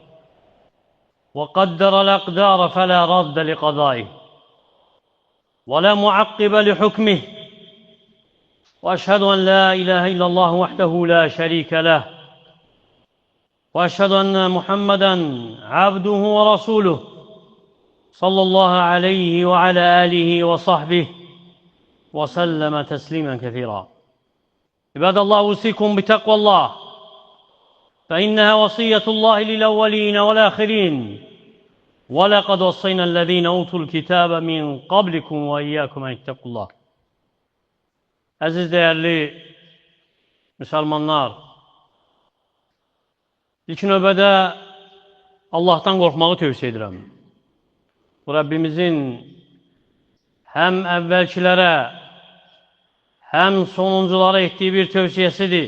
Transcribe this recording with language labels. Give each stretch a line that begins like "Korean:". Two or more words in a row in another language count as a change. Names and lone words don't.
Arabic: وقدر الأقدار فلا راد لقضائه ولا معقب لحكمه وأشهد أن لا إله إلا الله وحده لا شريك له وأشهد أن محمدًا عبده ورسوله صلى الله عليه وعلى آله وصحبه وسلم تسليما كثيرا. عباد الله، أوصيكم بتقوى الله فإنها وصية الله للأولين والآخرين ولقد وصينا الذين أوتوا الكتاب من قبلكم وإياكم أن اتقوا الله.
Azerbaijani: Aziz değerli Müslümanlar, ilk növbədə Allah'tan qorxmağı tövsiyə edirəm. Bu Rabbimizin həm əvvəlkilərə, həm sonunculara etdiyi bir tövsiyəsidir.